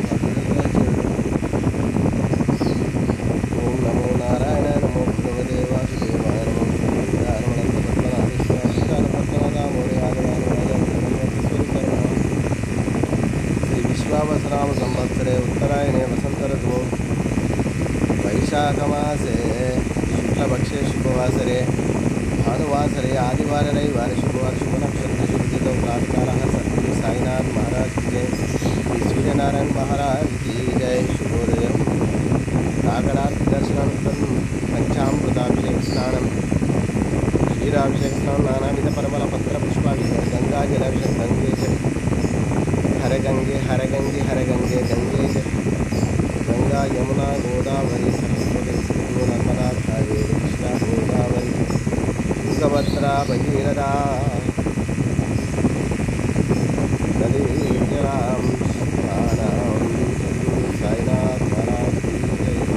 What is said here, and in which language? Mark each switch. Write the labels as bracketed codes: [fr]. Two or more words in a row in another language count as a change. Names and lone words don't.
[sa] ओम नमो नारायण नमो भगवते वासुदेवाय नमो विश्वावसराम संवत्सरे उत्तरायणे वसंत ऋतु वैशाखमासे शुक्लपक्षे शुभवासरे भानुवासरे आदिवार रविवार शुभवार शुभ नक्षत्र शुभतिथौ प्रातःकालः सद्गुरु साईनाथ [hi] महाराज की जय। श्री सूर्यनारायण महाराज की जय। [sa] शुभोदय। काकडार्थ दर्शनानन्तरं पंचामृताभिषेक स्नानं क्षीराभिषेक स्नानं नानाविध परिमल पत्र पुष्पाभिषेक गंगाजलाभिषेक गंगे जल हर गंगे हर गंगे हर गंगे गंगे गंगा यमुना गोदावरी सरस्वती सिंधु नर्मदा कावेरी कृष्णा गोदावरी तुंगभद्रा भगीरथा नदी जलाम स्नानाम सद्गुरु साईनाथ [hi] महाराज की जय।